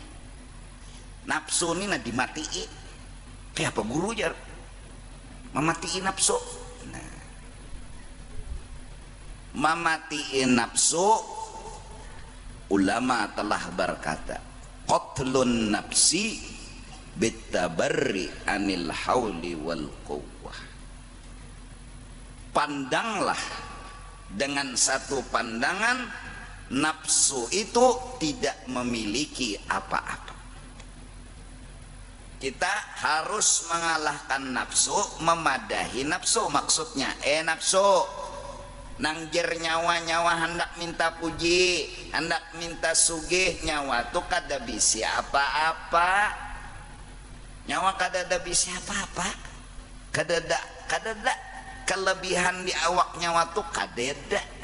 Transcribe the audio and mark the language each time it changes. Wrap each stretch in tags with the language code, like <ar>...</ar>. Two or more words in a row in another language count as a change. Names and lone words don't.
<bjn>Nafsu ini nah dimatii. Kayak apa guru jar?</bjn> <id>Mematiin nafsu. Nah, mematiin nafsu, ulama telah berkata,</id> <ar>قتل النفس بالتبري عن الحول والقوة.</ar> <id>Pandanglah dengan satu pandangan, nafsu itu tidak memiliki apa-apa. Kita harus mengalahkan nafsu, memadahi nafsu.</id> <bjn>Maksudnya nafsu nangjer nyawa-nyawa hendak minta puji, hendak minta sugih, nyawa tuh kada bisi apa-apa. Nyawa kada ada bisi apa-apa, kada ada kelebihan di awak nyawa tuh kada ada.</bjn>